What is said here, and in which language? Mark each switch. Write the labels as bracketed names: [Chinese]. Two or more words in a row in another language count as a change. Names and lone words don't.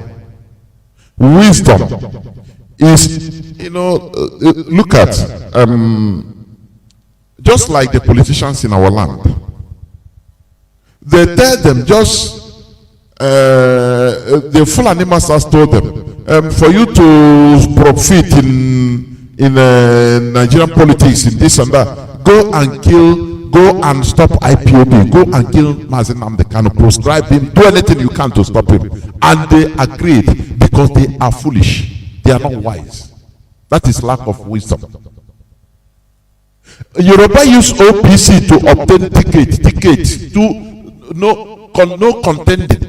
[English] Wisdom is, look at, just like the politicians in our land. They tell them the Fulani masters told them, for you to profit in Nigerian politics, in this and that, go and kill go and stop IPOB, go and kill Mazi Nnamdi Kanu, proscribe him, do anything you can to stop him. And they agreed because they are foolish. They are not wise. That is lack of wisdom. Yoruba use OPC to obtain ticket to no contending.